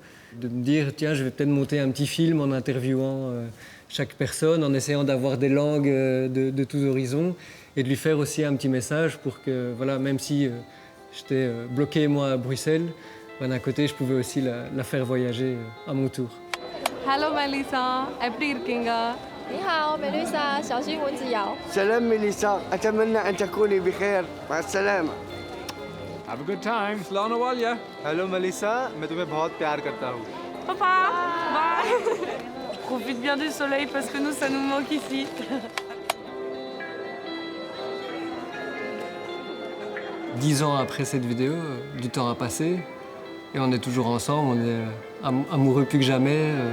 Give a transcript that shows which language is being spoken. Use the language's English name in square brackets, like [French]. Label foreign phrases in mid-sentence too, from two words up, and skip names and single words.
[French] De me dire, tiens, je vais peut-être monter un petit film en interviewant chaque personne, en essayant d'avoir des langues de tous horizons, et de lui faire aussi un petit message pour que, même si j'étais bloqué, moi, à Bruxelles, d'un côté, je pouvais aussi la faire voyager à mon tour. [Tamil] Hello Melissa, எப்படி இருக்கீங்க? [Chinese] 你好，Melissa，小心蚊子咬。 [Arabic] سلام ميليسا، أتمنى أن تكوني بخير. مع السلامة. [English] Have a good time. Slana Walia. Hello Melissa, [Hindi] मैं तुम्हें बहुत प्यार करता हूँ. [English] Papa, bye. [French] Profite bien du soleil parce que nous, ça nous manque ici. Dix ans après cette vidéo, du temps a passé, et on est toujours ensemble, on est amoureux plus que jamais.